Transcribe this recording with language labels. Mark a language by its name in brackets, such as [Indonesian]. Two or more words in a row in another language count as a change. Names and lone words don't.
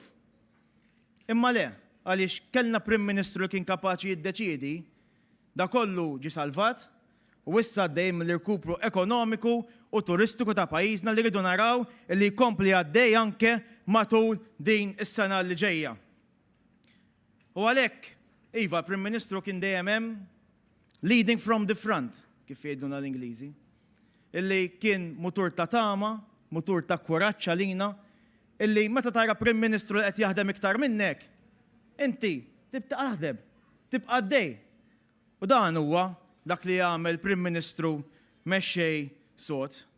[Maltese] Imma le, għaliex kellna Prim Ministru li kien kapaċi jiddeċiedi, da kollu ġi salvat, u issa dejjem l-irkupru ekonomiku u turistiku ta' pajjiżna li rridu naraw li jkompli għaddej anke matul din is-sena li ġejja. U għalhekk, iva, Prim Ministru kien dejjem hemm [English] leading from the front, [Maltese] kif jgħiduna l-Ingliżi, illi kien mutur ta' tama, mutur ta' kuraġġ għalina, illi meta tara Prim Ministru li qed jaħdem iktar minnek, inti tibqa' taħdem, tibqa' għaddej. U dan huwa dak li jagħmel Prim Ministru mexxej sod.